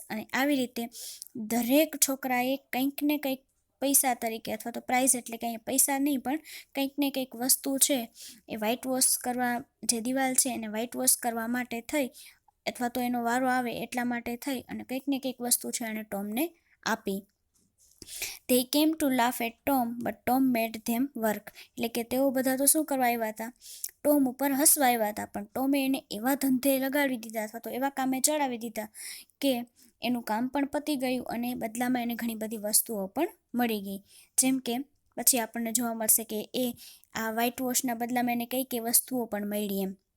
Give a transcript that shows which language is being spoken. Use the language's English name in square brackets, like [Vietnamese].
[Gujarati] અને આવી રીતે દરેક છોકરાએ કંઈક ને કંઈક પૈસા તરીકે, અથવા તો પ્રાઇઝ એટલે કે અહીંયા પૈસા નહીં પણ કંઈક ને કંઈક વસ્તુ છે એ વ્હાઇટ વોશ કરવા, જે દિવાલ છે એને વ્હાઇટ વોશ કરવા માટે થઈ, અથવા તો એનો વારો આવે એટલા માટે થઈ અને કંઈક ને કંઈક વસ્તુ છે એણે ટોમને આપી. [English] They came to laugh at Tom, but Tom made them work. [Gujarati] એટલે કે તેઓ બધા તો શું કરવા આવ્યા હતા? ટોમ ઉપર હસવા આવ્યા હતા, પણ ટોમે એને એવા ધંધે લગાડી દીધા, અથવા તો એવા કામે ચડાવી દીધા કે એનું કામ પણ પતી ગયું અને બદલામાં એને ઘણી બધી વસ્તુઓ પણ મળી ગઈ. જેમ કે પછી આપણને જોવા મળશે કે આ વ્હાઇટ વોશના બદલામાં એને કઈ કઈ વસ્તુઓ પણ મળી એમ.